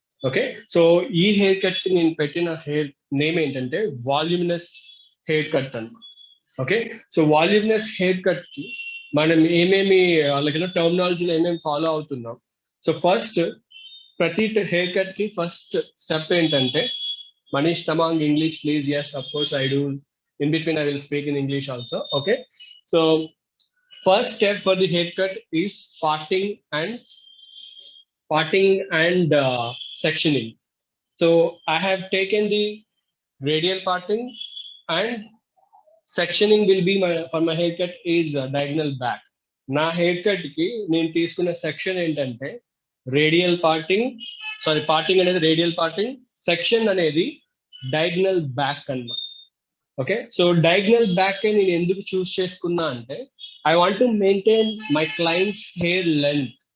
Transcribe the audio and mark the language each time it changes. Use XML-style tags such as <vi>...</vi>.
<te>Okay, so ఈ hair cut కి నేను పెట్టిన హెయిర్ నేమ్ ఏంటంటే వాల్యూమినస్ హెయిర్ కట్ అన్నమాట. Okay, so voluminous hair cut కి మనం ఏమేమి అలాగే టర్మినాలజీలో ఏమేమి ఫాలో అవుతున్నాం. సో ఫస్ట్ ప్రతి హెయిర్ కట్ కి ఫస్ట్ స్టెప్ ఏంటంటే, Manish Tamang English please.</te> <en>yes, of course I do. In between I will speak in English also. Okay, so first step for the haircut is parting and sectioning. So I have taken the radial parting, and sectioning will be for my haircut is diagonal back.</en> <te>నా hair cut కి నేను తీసుకున్న section ఏంటంటే radial parting, parting అనేది radial parting, section అనేది diagonal back అన్నమాట. Okay, so diagonal back నేను ఎందుకు చూస్ చేసుకున్నా అంటే</te> <en>I want to maintain my clients hair length.</en>